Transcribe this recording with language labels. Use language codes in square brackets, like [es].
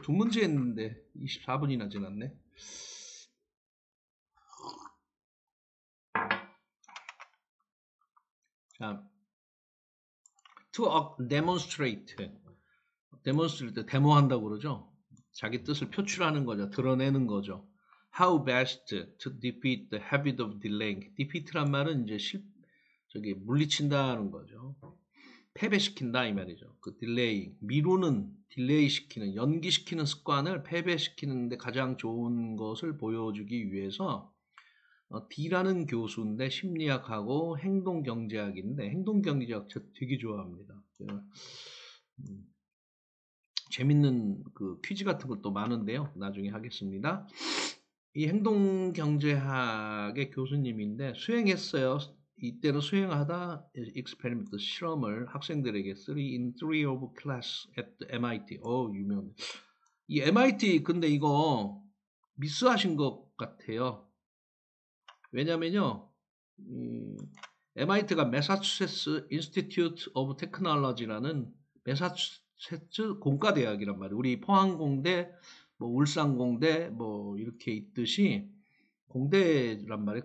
[ko] 두 문제 했는데 24분이나 지났네. 자, [en] to demonstrate [ko] 데모한다고 그러죠. 자기 뜻을 표출하는 거죠. 드러내는 거죠. [en] How best to defeat the habit of delaying. [ko] defeat란 말은 이제 물리친다는 거죠. 패배시킨다 이 말이죠. 그 딜레이, 미루는, 딜레이 시키는, 연기시키는 습관을 패배시키는데 가장 좋은 것을 보여주기 위해서 D라는 교수인데 심리학하고 행동경제학인데 행동경제학 저 되게 좋아합니다. 재밌는 그 퀴즈 같은 것도 많은데요. 나중에 하겠습니다. 이 행동경제학의 교수님인데 수행했어요. 이때는 수행하다 experiment 실험을 학생들에게 [en] 3 in 3 of class at MIT. [ko] 유명해. 이 MIT 근데 이거 미스하신 것 같아요. 왜냐면요. MIT가 매사추세츠 인스티튜트 오브 테크놀로지라는 매사추세츠 공과대학이란 말이에요. 우리 포항공대, 뭐 울산공대 뭐 이렇게 있듯이 공대란 말이에요.